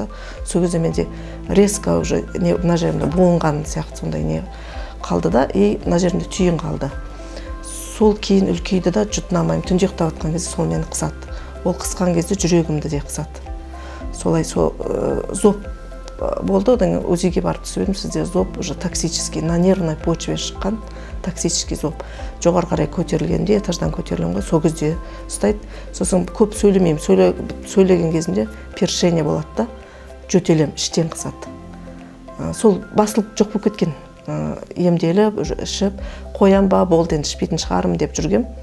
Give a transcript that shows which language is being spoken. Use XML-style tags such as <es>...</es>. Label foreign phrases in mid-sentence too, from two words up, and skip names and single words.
<kk>Сол кезде менде</kk> <ru>резко уже</ru> <kk>мына жерімде буынған сияқты сондай не қалды да, и мына жерімде түйін қалды. Сол кейін үлкейді да, жұтынамаймын. Түнде ұйықтап жатқан кезде сол мені қысады. Ол қысқан кезде жүрегімді де қысады. Солай зоб болды, одан УЗИге барып түсіп едім, сізде зоб</kk> <ru>уже токсический, на нервной почве</ru> <kk>шыққан токсический зоб. Жоғары қарай көтерілгенде, этаждан көтерілген ғой, сол кезде ұстайды. Сосын көп сөйлемеймін, сөйлеген кезімде першение болады да, жөтелем, іштен қысады. Сол басылып жоқ болып кеткен. Емделіп, ішіп, қоям ба, болды енді ішпейтін шығарым деп жүргем.</kk>